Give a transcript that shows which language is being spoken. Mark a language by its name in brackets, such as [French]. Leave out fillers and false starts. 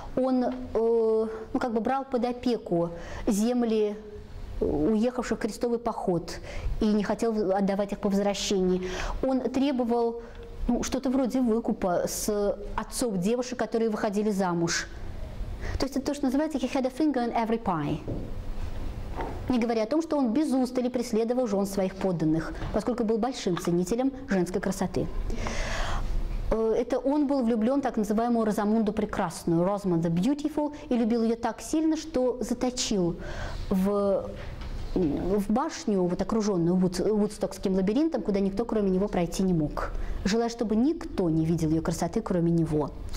[Russian] Он брал под опеку земли уехавших в крестовый поход и не хотел отдавать их по возвращении. Он требовал что-то вроде выкупа с отцов девушек, которые выходили замуж. То есть это то, что называется [English] «he had a finger in every pie». [Russian] Не говоря о том, что он без устали преследовал жен своих подданных, поскольку был большим ценителем женской красоты. Это он был влюблен в так называемую Розамунду Прекрасную, [English] Rosamund the Beautiful, [Russian] и любил ее так сильно, что заточил в башню, вот окруженную Вудстокским лабиринтом, куда никто кроме него пройти не мог, желая, чтобы никто не видел ее красоты, кроме него.